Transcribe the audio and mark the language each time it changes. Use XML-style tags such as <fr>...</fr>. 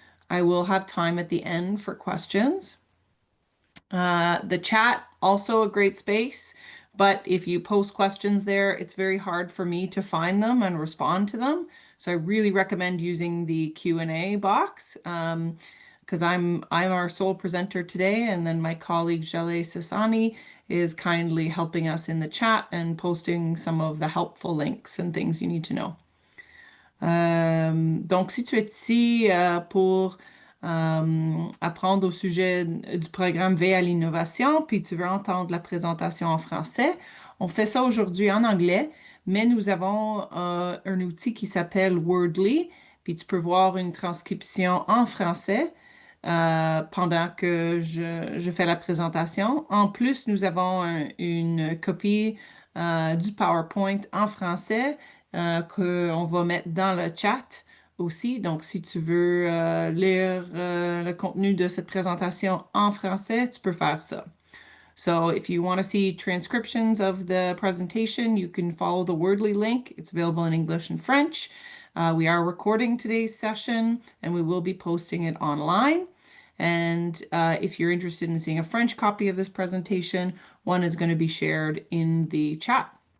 <en>I will have time at the end for questions. The chat, also a great space, but if you post questions there, it's very hard for me to find them and respond to them. So I really recommend using the Q&A box because I'm our sole presenter today, and then my colleague Jaleh Sassani is kindly helping us in the chat and posting some of the helpful links and things you need to know.</en> <fr>Donc, si tu es ici pour apprendre au sujet du programme V à l'innovation, puis tu veux entendre la présentation en français, on fait ça aujourd'hui en anglais, mais nous avons un outil qui s'appelle Wordly, puis tu peux voir une transcription en français pendant que je fais la présentation. En plus, nous avons une copie du PowerPoint en français qu'on va mettre dans le chat aussi. Donc, si tu veux lire le contenu de cette présentation en français, tu peux faire ça.</fr> <en>So if you want to see transcriptions of the presentation, you can follow the Wordly link. It's available in English and French. We are recording today's session and we will be posting it online. And if you're interested in seeing a French copy of this presentation, one is going to be shared in the chat.</en>